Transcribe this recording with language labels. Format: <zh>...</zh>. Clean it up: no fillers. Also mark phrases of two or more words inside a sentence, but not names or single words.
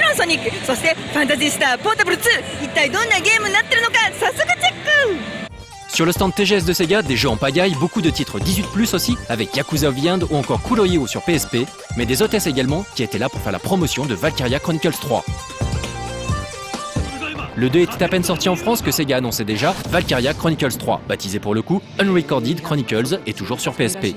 <ja>ニック、そしてファンタジースターポータブル2、一体どんなゲームになってるのか早速チェック。</ja> <fr>Sur le stand TGS de Sega, des jeux en pagaille, beaucoup de titres 18+, aussi, avec Yakuza of the End ou encore Kurohyo sur PSP, mais des hôtesses également qui étaient là pour faire la promotion de Valkyria Chronicles 3. Le 2 était à peine sorti en France que Sega annonçait déjà Valkyria Chronicles 3, baptisé pour le coup Unrecorded Chronicles et toujours sur PSP.</fr>